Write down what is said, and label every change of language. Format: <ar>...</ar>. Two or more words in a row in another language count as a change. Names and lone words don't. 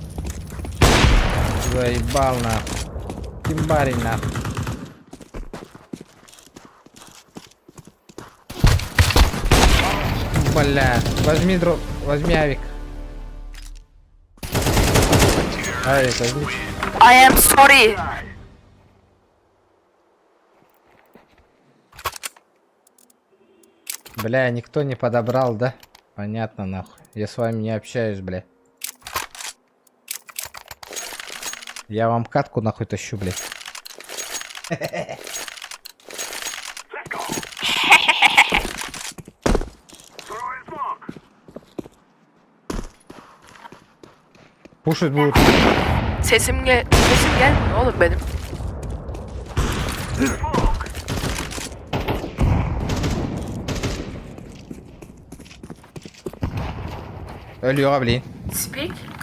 <ru>Заебал, нахуй. Кимбарень, нахуй. Бля, возьми авик. Авик, возьми.</ru> <en>I am sorry.</en> <ru>Бля, никто не подобрал, да? Понятно, нахуй. Я с вами не общаюсь, бля. Я вам катку нахуй тащу, бля. Пушить будут.</ru> <tr>Sesim gelmiyor oğlum benim.</tr> <ru>Алло, блин. Speak.</ru>